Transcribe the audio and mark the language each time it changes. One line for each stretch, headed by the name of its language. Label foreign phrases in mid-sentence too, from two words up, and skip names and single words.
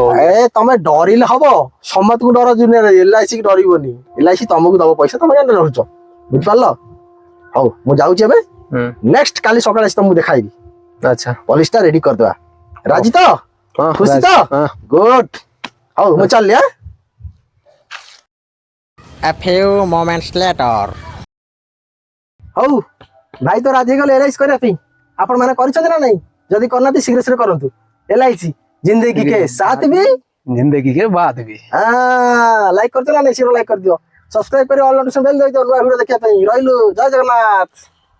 Odia: ତମେ ଡରିଲେ ହବ ସମସ୍ତଙ୍କୁ ଡର ଦୁନିଆରେ LIC କି ଡରିବନି LIC ତମକୁ ଦବ ପଇସା ତମେ କେন ଡରୁଛ? ବୁଝିପାରିଲ? ହଉ ମୁଁ ଯାଉଛି ଏବେ ହୁଁ ନେକ୍ସଟ କାଲି ସକାଳେ ଆସି ତମକୁ ଦେଖାଇବି ଆଚ୍ଛା ପଲିସିଟା ରେଡି କରିଦବା। ରାଜି ତ? ହଁ ଖୁସି ତ? ହଁ ଗୁଡ ହଉ ମୁଁ ଚାଲିଲି ଆଁ।
English: A few moments later.
Odia: ହଉ ଭାଇ ତ ରାଜି ହେଇଗଲେ LIC କରିବା ପାଇଁ ଆପଣ ମାନେ କରିଛନ୍ତି ନା ନାଇଁ? ଯଦି କରିନାହାନ୍ତି ଶୀଘ୍ର ଶୀଘ୍ର କରନ୍ତୁ LIC
Hindi: जिंदगी के साथ भी जिंदगी के बाद भी
Odia: ଲାଇକ୍ କରିଛ ନା ନାଇଁ? ଶୀଘ୍ର ଲାଇକ୍ କରିଦିଅ ସବସ୍କ୍ରାଇବ କରି
English: all notification bell
Odia: ଦେଇଦିଅ ନୂଆ ଭିଡିଓ ଦେଖିବା ପାଇଁ। ରହିଲୁ ଜୟ ଜଗନ୍ନାଥ।